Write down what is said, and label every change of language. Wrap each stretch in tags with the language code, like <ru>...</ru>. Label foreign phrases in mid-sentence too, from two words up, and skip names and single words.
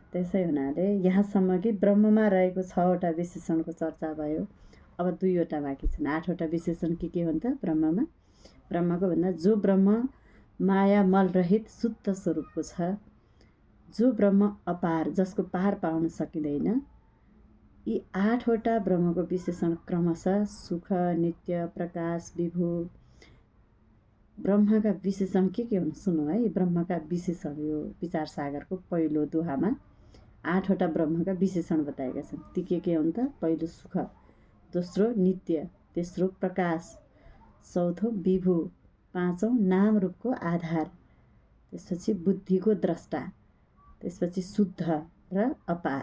<ne>त्यसै हुनाले यहाँसम्म कि ब्रह्ममा रहेको 6वटा विशेषणको चर्चा भयो। अब 2वटा बाँकी छन्। 8वटा विशेषण के हुन् त ब्रह्ममा? ब्रह्मको भन्दा जो ब्रह्म माया मल रहित शुद्ध स्वरूपको छ, जो ब्रह्म अपार, जसको पार पाउन सकिँदैन, यी 8वटा ब्रह्मको विशेषण क्रमशः सुख, नित्य, प्रकाश, विभु। ब्रह्मका विशेषण के हुन् सुन्नु है। ब्रह्मका विशेषण यो विचार सागरको पहिलो दोहामा 8वटा ब्रह्मका विशेषण बताएका छन्। ती के हुन् त? पहिलो सुख, दोस्रो नित्य, तेस्रो प्रकाश, चौथो विभु, पाँचौँ नाम रूपको आधार, त्यसपछि बुद्धिको द्रष्टा, त्यसपछि शुद्ध र अपार।</ne>